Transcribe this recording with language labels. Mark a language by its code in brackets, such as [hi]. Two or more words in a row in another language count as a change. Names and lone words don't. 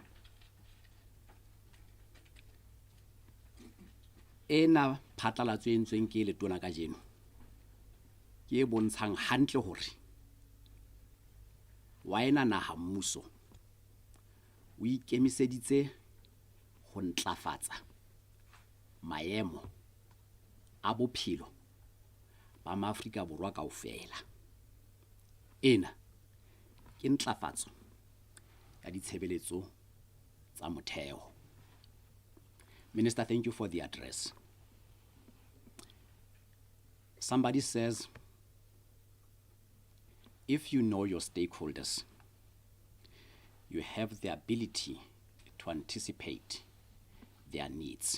[st] Ena phatlalatso e entsweng ke letona kajeno ke e bontshang hantle hore wa ena naha mmuso o ikemiseditse ho ntlafatsa maemo a bophelo ba Maafrika Borwa kaofela. Ena ke ntlafatso ya ditshebeletso tsa motheo. [en] Minister, thank you for the address. Somebody says, if you know your stakeholders, you have the ability to anticipate their needs.